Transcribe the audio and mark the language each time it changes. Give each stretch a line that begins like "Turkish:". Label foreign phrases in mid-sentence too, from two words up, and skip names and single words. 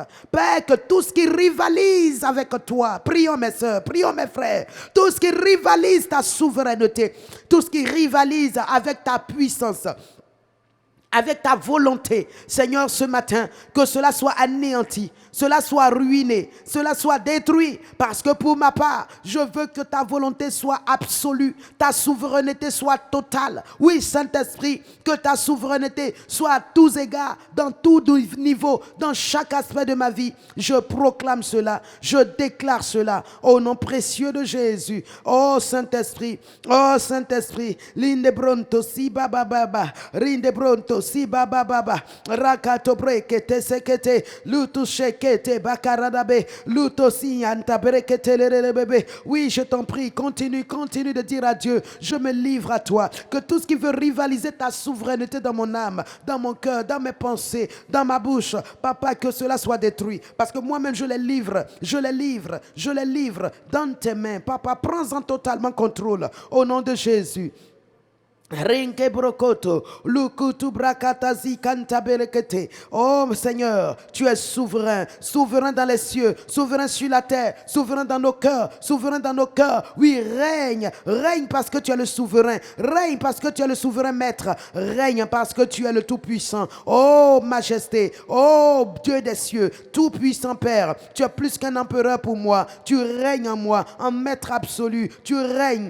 French: Père, que tout ce qui rivalise avec toi, prions mes soeurs, prions mes frères, tout ce qui rivalise ta souveraineté, tout ce qui rivalise avec ta puissance, avec ta volonté, Seigneur, ce matin, que cela soit anéanti, cela soit ruiné, cela soit détruit, parce que pour ma part, je veux que ta volonté soit absolue, ta souveraineté soit totale. Oui, Saint-Esprit, que ta souveraineté soit à tous égards, dans tout niveau, dans chaque aspect de ma vie. Je proclame cela, je déclare cela, au nom précieux de Jésus. Oh Saint-Esprit, Linde Bronto, si baba baba, Rinde Bronto, si baba baba, Rakato brekete sekete, lutu shekete bakaradabe, luto si anta brekete bébé. Oui, je t'en prie, continue de dire à Dieu, je me livre à toi, que tout ce qui veut rivaliser ta souveraineté dans mon âme, dans mon cœur, dans mes pensées, dans ma bouche, Papa, que cela soit détruit, parce que moi-même je les livre dans tes mains. Papa, prends-en totalement contrôle, au nom de Jésus. Rinke brokoto, lukutu brakatazi kantaberekete. Oh Seigneur, tu es souverain, souverain dans les cieux, souverain sur la terre, souverain dans nos cœurs, souverain dans nos cœurs. Oui, règne parce que tu es le souverain, règne parce que tu es le souverain maître, règne parce que tu es le tout-puissant. Oh majesté, oh Dieu des cieux, tout-puissant Père, tu es plus qu'un empereur pour moi, tu règnes en moi, en maître absolu, tu règnes.